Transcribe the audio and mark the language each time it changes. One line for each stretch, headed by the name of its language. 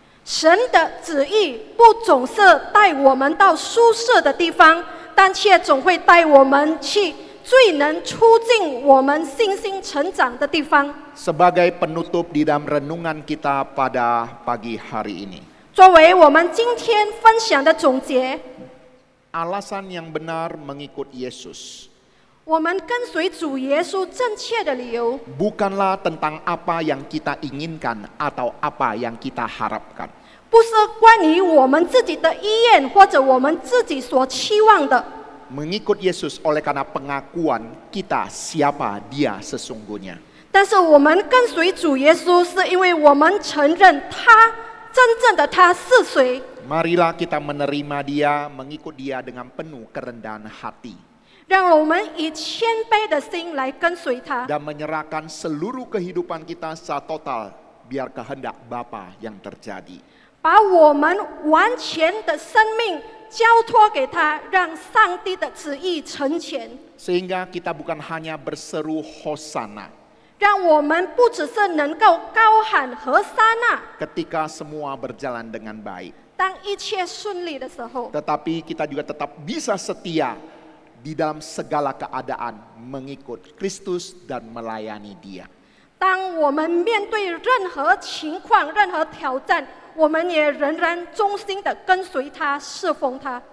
Chinese: 神的旨意不总是带我们到舒适的地方，但却总会带我们去最能促进我们信心成长的地方。
Indonesian: Sebagai penutup di dalam renungan kita pada pagi hari ini,
Chinese: 作为我们今天分享的总结，
Indonesian: alasan yang benar mengikut Yesus
Chinese: 我们跟随主耶稣正确的理由，
Indonesian: bukanlah tentang apa yang kita inginkan atau apa yang kita harapkan.
Chinese: 不是关于我们自己的意愿或者我们自己所期望的。
Indonesian: Mengikut Yesus oleh karena pengakuan kita siapa Dia sesungguhnya.
Chinese: 但是我们跟随主耶稣，是因为我们承认他真正的他是谁。
Indonesian: Marilah kita menerima Dia, mengikut Dia dengan penuh kerendahan hati.
Chinese: 让我们以谦卑的心来跟随他，
Indonesian: Dan menyerahkan seluruh kehidupan kita secara total, biar kehendak Bapa yang terjadi.
Chinese: 把我们完全的生命交托给他，让上帝的旨意成全。
Indonesian: Sehingga kita bukan hanya berseru Hosana
Chinese: 让我们不只是能够高喊和撒那，
Indonesian: ketika semua berjalan dengan baik.
Chinese: 当一切顺利的时候，
Indonesian: Tetapi kita juga tetap bisa setia di dalam segala keadaan mengikut Kristus dan melayani Dia.
Chinese: 当我们面对任何情况、任何挑战，我们也仍然忠心的跟随他、侍奉他。